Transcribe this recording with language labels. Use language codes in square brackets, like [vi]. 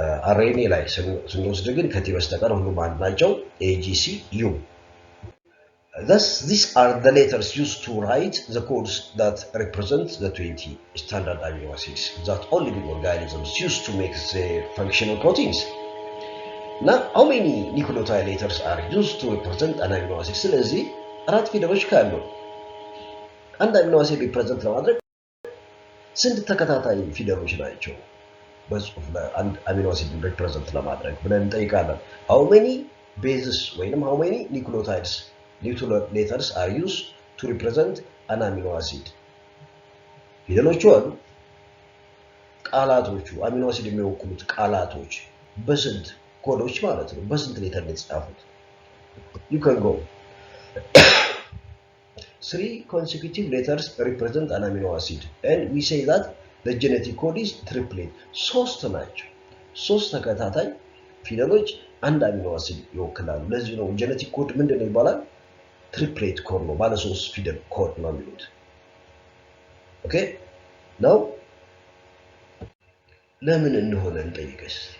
[am] አርኤንኤ ላይ ስንወስድ ግን ከቲ በስተቀር ሁሉም አንድ ናቸው። ኤጂሲዩ [en] thus these are the letters used to write the codes that represent the 20 standard amino acids that all living organisms use to make the functional proteins. Now, how many nucleotide letters are used to represent an amino acid? [am] ስለዚህ አራት ፊደሎች ካሉ አንድ አሚኖ አሲድ ሪፕሬዘንት ለማድረግ ስንት ተከታታይ ፊደሎች ናቸው በጽሁፍ ላይ አንድ አሚኖ አሲድ ሪፕሬዘንት ለማድረግ ብለን እንጠይቃለን። [en] how many bases [am] ወይንም [en] how many nucleotides letters are used to represent an amino acid? [am] ፊደሎቹ አሉ፣ ቃላቶቹ አሚኖ አሲድ የሚወክሉት ቃላቶች በስንት ኮዶች ማለት ነው በስንት ሌተር የተጻፉት? [en] you can go 3 consecutive letters represent an amino acid and we say that the genetic code is triplet. [am] ሶስት ናቸው። ሶስት ተከታታይ ፊደሎች አንድ አሚኖ አሲድ ይወክላሉ። ለዚህ ነው ጄኔቲክ ኮድ ምንድነው ይባላል? ትሪፕሌት ኮድ ነው። ባለ 3 ፊደል ኮድ ነው የሚሉት። ኦኬ ነው። ለምን እንደሆነ እንጠይቅስ?